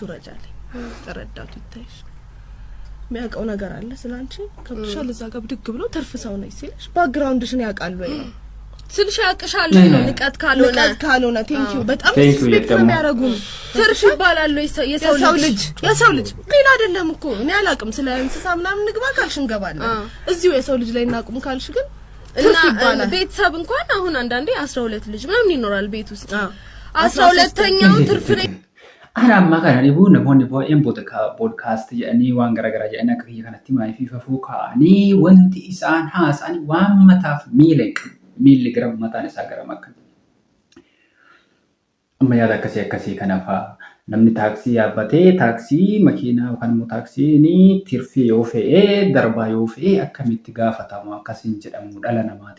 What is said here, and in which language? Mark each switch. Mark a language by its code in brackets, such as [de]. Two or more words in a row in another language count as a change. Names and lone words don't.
[am] ወራጃለኝ ተረዳቱ ይታይሽ የሚያውቀው ነገር አለ ስላንቺ ከብሻል እዛ ጋር ብድግ ብሎ ትርፍ ሰው ነው ሲልሽ ባክግራውንድሽን ያውቃሉ ወይ ነው ስልሽ ያውቅሻል። ንቀት ካልሆነ ቴንኪው በጣም ሪስፔክት የሚያደርጉ ትርፍ ይባላል። የሰው ልጅ ሌላ አይደለም እኮ እኔ አላውቅም። ስለ እንስሳ ምናምን ንግባ ካልሽ እንገባለን። እዚሁ የሰው ልጅ ላይ እናቁም ካልሽ ግን እና ቤተሰብ እንኳን አሁን አንዳንዴ 12 ልጅ ምናምን ይኖራል ቤት ውስጥ 12ኛው ትርፍ ነው። [om] Ana amma kana dhibu namoonni baay'een podcast jedhanii waan garaagaraa jedhanii akka kiyya kanatti maayifii fafuu kaa'anii wanti isaan haasa'an waan mataaf miilli gara mataan isaa gara makka. Amma yaada akkasii kana fa'aa namni taaksii yaabbatee taaksii makiinaa yookaan immoo taaksiin tirfii yoo fe'ee darbaa yoo fe'ee akkamitti gaafatamu akkasiin jedhamu dhala namaati.